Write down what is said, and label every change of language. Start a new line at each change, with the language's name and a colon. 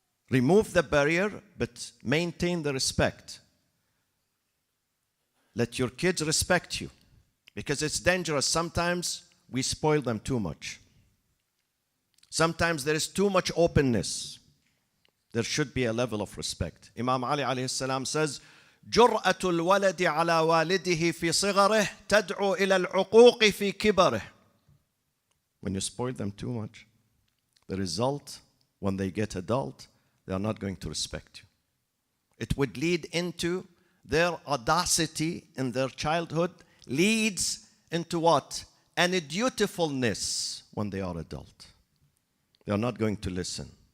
English: Remove the barrier, but maintain the respect. Let your kids respect you, because it's dangerous. Sometimes we spoil them too much. Sometimes there is too much openness. There should be a level of respect.
Arabic: Imam Ali alayhi salam says, جرأة الولد على والده في صغره تدعو إلى العقوق في كبره.
English: When you spoil them too much, the result, when they get adult, they are not going to respect you. It would lead into their audacity in their childhood, leads into what? An dutifulness when they are adult. They are not going to listen.